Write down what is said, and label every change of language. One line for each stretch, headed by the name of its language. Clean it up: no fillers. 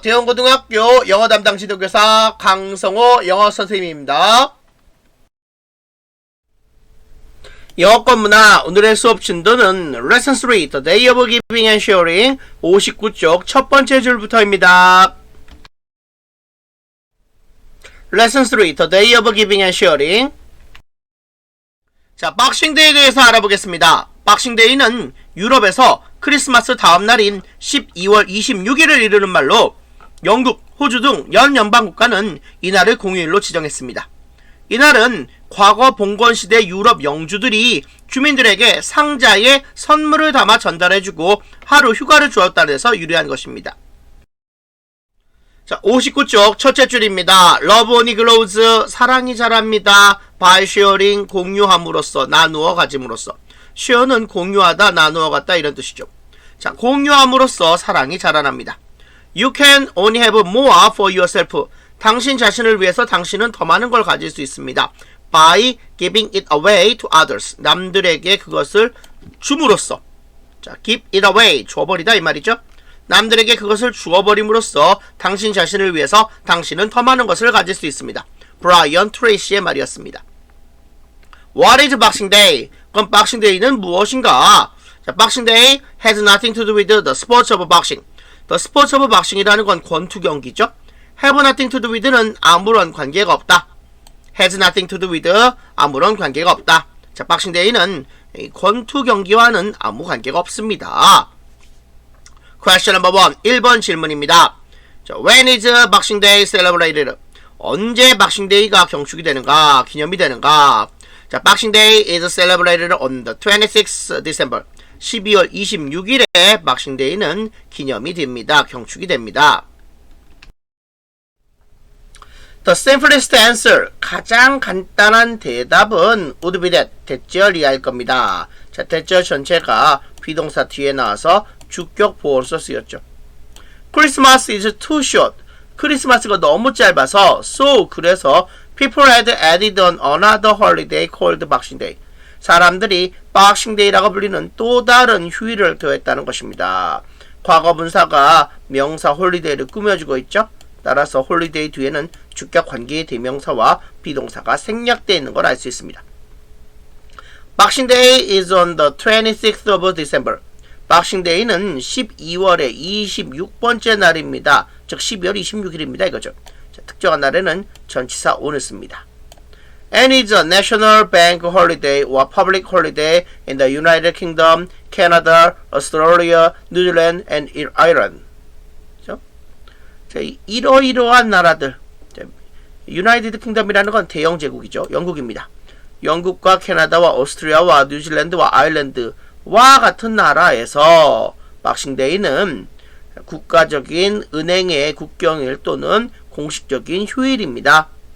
Korean: 대원고등학교 영어 담당 지도교사 강성호 영어 선생님입니다. 영어권 문화 오늘의 수업 진도는
English: Lesson 3 The Day of Giving and Sharing
Korean: 59쪽 첫 번째 줄부터입니다.
English: Lesson 3 The Day of Giving and Sharing.
Korean: 자, 박싱데이에 대해서 알아보겠습니다. 박싱데이는 유럽에서 크리스마스 다음 날인 12월 26일을 이르는 말로 영국, 호주 등 연연방 국가는 이날을 공휴일로 지정했습니다. 이날은 과거 봉건시대 유럽 영주들이 주민들에게 상자에 선물을 담아 전달해주고 하루 휴가를 주었다는 데서 유래한 것입니다. 자, 59쪽 첫째 줄입니다.
English: Love only grows,
Korean: 사랑이 자랍니다.
English: By sharing,
Korean: 공유함으로써, 나누어 가짐으로써. share는 공유하다, 나누어 갖다 이런 뜻이죠. 자, 공유함으로써 사랑이 자라납니다.
English: You can only have more for yourself.
Korean: 당신 자신을 위해서 당신은 더 많은 걸 가질 수 있습니다.
English: By giving it away to others.
Korean: 남들에게 그것을 줌으로써. 자,
English: give it away.
Korean: 줘버리다 이 말이죠. 남들에게 그것을 주어버림으로써 당신 자신을 위해서 당신은 더 많은 것을 가질 수 있습니다. 브라이언 트레이시의 말이었습니다.
English: What is Boxing Day?
Korean: 그럼 Boxing Day는 무엇인가?
English: 자, Boxing Day has nothing to do with the sports of boxing. The sports of boxing이라는 건
Korean: 권투 경기죠.
English: have nothing to do with는
Korean: 아무런 관계가 없다.
English: has nothing to do with 아무런 관계가 없다.
Korean: 자, Boxing Day는 권투 경기와는 아무 관계가 없습니다.
English: Question number 1.
Korean: 1번 질문입니다.
English: 자, When is Boxing Day celebrated?
Korean: 언제 Boxing Day가 경축이 되는가? 기념이 되는가?
English: 자, Boxing Day is celebrated on the 26th December.
Korean: 12월 26일에 Boxing Day는 기념이 됩니다. 경축이 됩니다.
English: The simplest answer,
Korean: 가장 간단한 대답은
English: would be that,
Korean: 대절이할 겁니다. 자, 대절 전체가 비동사 뒤에 나와서 주격 보어로서 쓰였죠.
English: Christmas is too short.
Korean: 크리스마스가 너무 짧아서
English: so,
Korean: 그래서
English: people had added on another holiday called Boxing Day.
Korean: 사람들이 Boxing Day라고 불리는 또 다른 휴일을 더했다는 것입니다. 과거 분사가 명사 홀리데이를 꾸며주고 있죠. 따라서 홀리데이 뒤에는 주격 관계의 대명사와 비동사가 생략되어 있는 걸 알 수 있습니다.
English: Boxing Day is on the 26th of December.
Korean: Boxing Day는 12월의 26번째 날입니다. 즉 12월 26일입니다. 이거죠. 자, 특정한 날에는 전치사 on을 씁니다.
English: And is a national bank holiday or public holiday in the United Kingdom, Canada, Australia, New Zealand, and Ireland.
Korean: 자, 이러이러한 나라들, 유나이티드 킹덤이라는 건 대영 제국이죠. 영국입니다. 영국과 캐나다와 오스트리아와 뉴질랜드와 아일랜드와 같은 나라에서 박싱데이는 국가적인 은행의 국경일 또는 공식적인 휴일입니다.